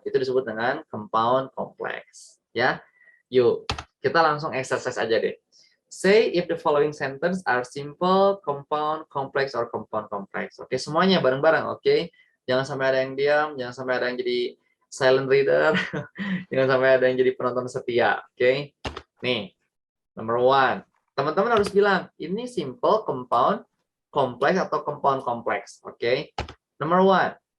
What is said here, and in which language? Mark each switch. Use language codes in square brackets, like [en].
[id] Itu disebut dengan compound complex. Ya, yuk kita langsung exercise aja deh. [en] Say if the following sentence are simple, compound, complex, or compound complex. [id] Oke, semuanya bareng-bareng. Oke, jangan sampai ada yang diam, jangan sampai ada yang jadi silent reader, jangan sampai ada yang jadi penonton setia. Oke, nih, number 1. Teman-teman harus bilang, ini simple, compound, complex, atau compound complex. Oke, number 1.